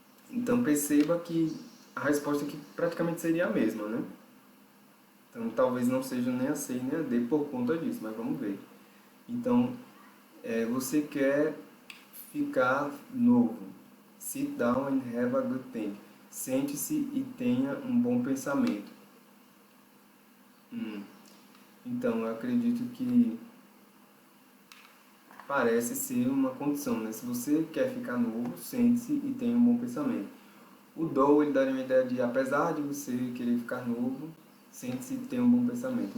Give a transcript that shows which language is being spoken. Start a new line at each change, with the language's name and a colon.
Portuguese: Então perceba que a resposta aqui praticamente seria a mesma, né? Então talvez não seja nem a C nem a D por conta disso, mas vamos ver. Então você quer ficar novo.
English: Sit down and have a good think.
Portuguese: Sente-se e tenha um bom pensamento. Então, eu acredito que parece ser uma condição, né? Se você quer ficar novo, sente-se e tenha um bom pensamento. O do, ele daria uma ideia de, apesar de você querer ficar novo, sente-se e tenha um bom pensamento.